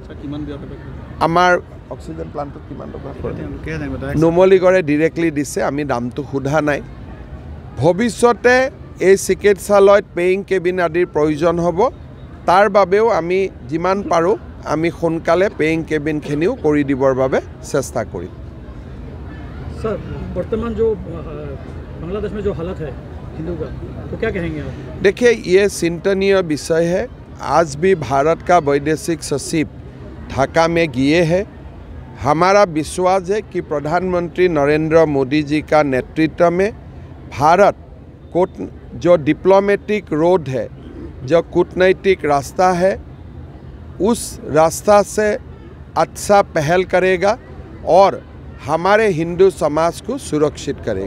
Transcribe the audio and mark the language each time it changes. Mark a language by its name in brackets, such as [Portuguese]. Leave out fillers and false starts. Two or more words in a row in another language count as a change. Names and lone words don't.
[Assamese] আমাৰ অক্সিজেন প্লাণ্টত কিমান টকা নুমলীগড়ে ডিৰেক্টলি দিছে, আমি দামটো সোধা নাই। ভৱিষ্যতে এই চিকিৎসালয়ত পেয়িং কেবিন আদিৰ প্ৰয়োজন হ'ব, তাৰ বাবেও আমি যিমান পাৰোঁ আমি সোনকালে পেয়িং কেবিনখিনিও কৰি দিবৰ বাবে চেষ্টা কৰিম। [Hindi] सर, वर्तमान जो बांग्लादेश में जो हालत है हिंदू का, तो क्या कहेंगे आप? देखिए, ये चिंतनीय विषय है। आज भी भारत का वैदेशिक सचिव ढाका में गए हैं। हमारा विश्वास है कि प्रधानमंत्री नरेंद्र मोदी जी का नेतृत्व में भारत जो डिप्लोमेटिक रोड है, जो कूटनैतिक रास्ता है, उस रास्ता से अच्छा पहल करेगा और हमारे हिंदू समाज को सुरक्षित करेगा।